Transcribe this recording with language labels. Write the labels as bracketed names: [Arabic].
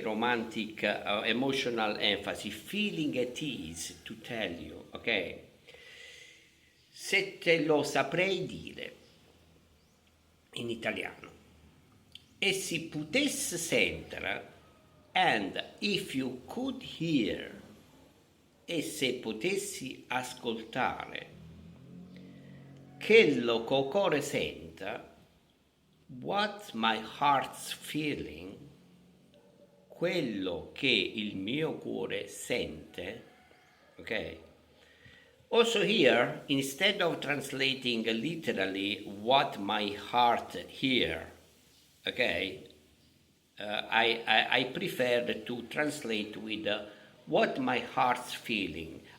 [English] Romantic, emotional emphasis, feeling at ease to tell you, okay? [Italian] Se te lo saprei dire in italiano e si potesse sentire, [English] and if you could hear, [Italian] e se potessi ascoltare quello che il cuore senta, [English] what my heart's feeling, [Italian] quello che il mio cuore sente, okay? [English] Also here, instead of translating literally what my heart hear, okay, I prefer to translate with what my heart's feeling.